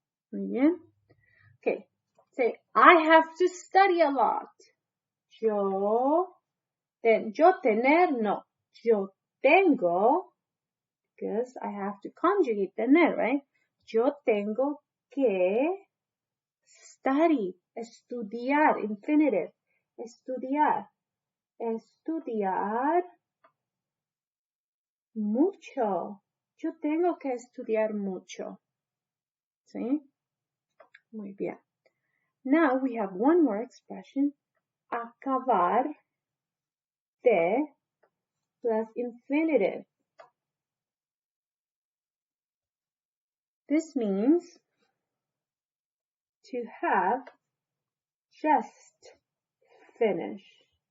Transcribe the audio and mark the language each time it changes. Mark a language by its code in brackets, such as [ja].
[es] Muy bien. [en] Okay. Say, I have to study a lot. [es] Yo tener, no. Yo tengo, [en] because I have to conjugate tener, right? [es] Yo tengo que study, estudiar, infinitive, estudiar, estudiar mucho. Yo tengo que estudiar mucho. ¿Sí? Muy bien. [en] Now we have one more expression. Acabar de plus infinitive. This means to have just finished.